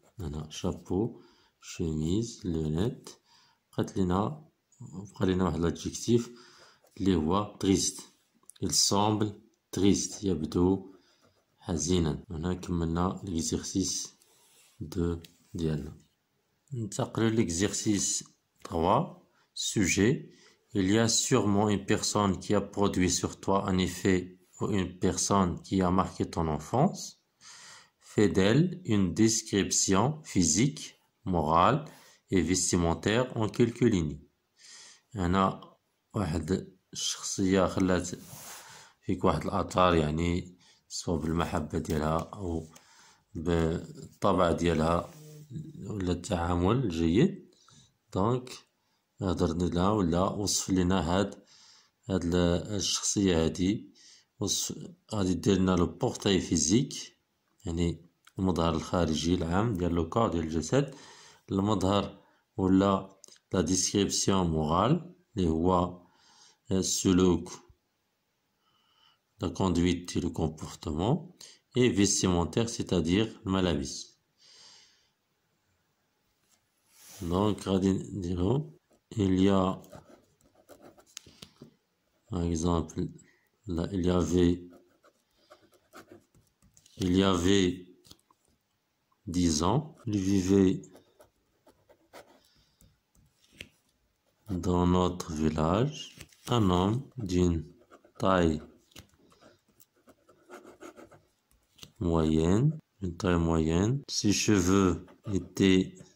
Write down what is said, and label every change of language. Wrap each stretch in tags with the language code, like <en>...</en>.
<fr>هنا chapeau chemise lunettes.</fr> <ar>بقات لينا واحد</ar> <fr>l'adjectif</fr> <ar>اللي هو triste.</ar> <fr>il semble triste</fr> <ar>يبدو حزينا. هنا كملنا</ar> <fr>l'exercice 2</fr> <ar>ديالنا. ننتقلوا</ar> <fr>l'exercice 3. Sujet. Il y a sûrement une personne qui a produit sur toi un effet ou une personne qui a marqué ton enfance. Fais d'elle une description physique, morale et vestimentaire en quelques lignes.</fr> <ar>هنا واحد الشخصية خلات فيك واحد الأثر يعني سواء بالمحبة ديالها أو بالطبع ديالها ولا التعامل الجيد. دونك هضر لنا ولا وصف لنا هاد الشخصية هادي. غادي دير لنا لو بورتاي فيزيك يعني المظهر الخارجي العام ديال لو كور ديال الجسد. المظهر ولا لا ديسكريبسيون مورال اللي هو السلوك لا كوندويت لو كومبورتمون.</ar> <fr>et vestimentaire c'est-à-dire</fr> <ar>الملابس.</ar> <fr>donc</fr> <ar>غادي نديرو</ar> <fr>il y a par exemple là il y avait 10 ans, il vivait dans notre village un homme d'une taille moyenne, ses cheveux étaient</fr>